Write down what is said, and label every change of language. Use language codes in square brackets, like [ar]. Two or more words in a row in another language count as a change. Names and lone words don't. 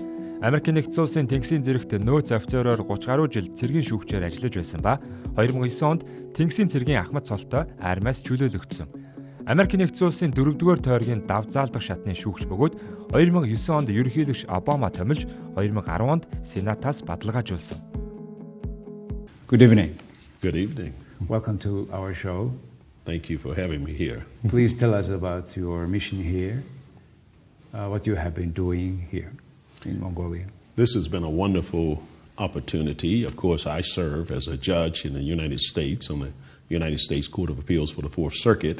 [mn] Америкийн нэгдсэн улсын Тэнгисийн зэрэгт нөөц офицероор 30 гаруй жил цэргийн шүүгчээр ажиллаж байсан ба 2009 онд Тэнгисийн цэргийн ахмад цолтой армиас чөлөөлөгдсөн. Америкийн нэгдсэн улсын 4-р тойргийн давзаалдах шатны шүүгч бөгөөд 2009 онд ерөнхийлөгч Обама томилж 2010 онд Сенатаас бадалгаажуулсан. [en] Good evening. Good evening. Welcome to our show. Thank you for having me here. Please tell us about your mission here, what you have been doing here in Mongolia. This has been a wonderful opportunity. Of course, I serve as a judge in the United States on the United States Court of Appeals for the Fourth Circuit.